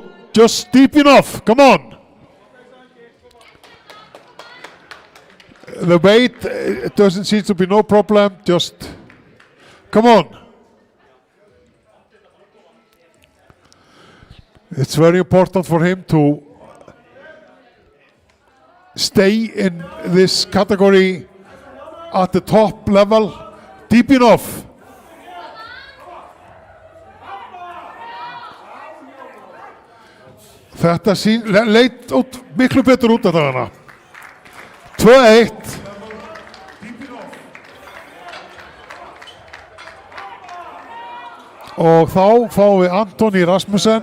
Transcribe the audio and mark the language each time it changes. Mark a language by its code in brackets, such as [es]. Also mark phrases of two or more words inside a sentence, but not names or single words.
[en] Just deep enough, come on. The weight, it doesn't seem to be no problem, just, come on. It's very important for him to stay in this category at the top level, deep enough. [is] Þetta leit miklu betur út af þarna. 2-1. Og þá fáum við Antoni Rasmussen.